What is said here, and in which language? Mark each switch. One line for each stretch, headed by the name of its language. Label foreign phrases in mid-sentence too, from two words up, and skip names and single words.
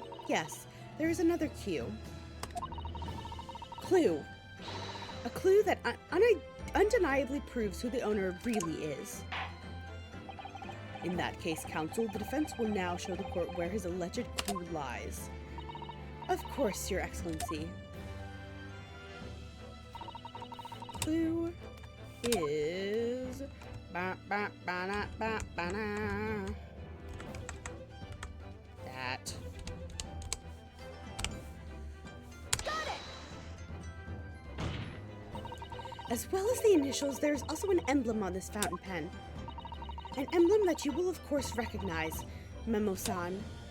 English: Yes, there is another clue. A clue that undeniably proves who the owner really is. In that case, counsel, the defense will now show the court where his alleged clue lies. Of course, Your Excellency. Clue is Ba, ba, ba, na, ba, ba, na. That. As well as the initials, there is also an emblem on this fountain pen. An emblem that you will of course recognize, Memo-san.